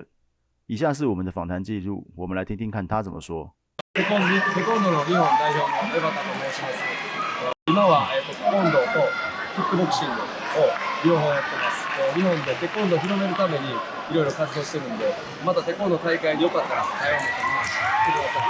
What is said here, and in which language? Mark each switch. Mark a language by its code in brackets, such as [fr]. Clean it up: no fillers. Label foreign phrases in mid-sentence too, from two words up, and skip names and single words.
[zh] 以下是我们的访谈记录，我们来听听看他怎么说。 [ja] テコンドの日本代表の江端と申します。今はテコンドーとキックボクシングを両方やってます。日本でテコンドーを広めるためにいろいろ活動してるんで、またテコンドー大会によかったら台湾の方に来てください。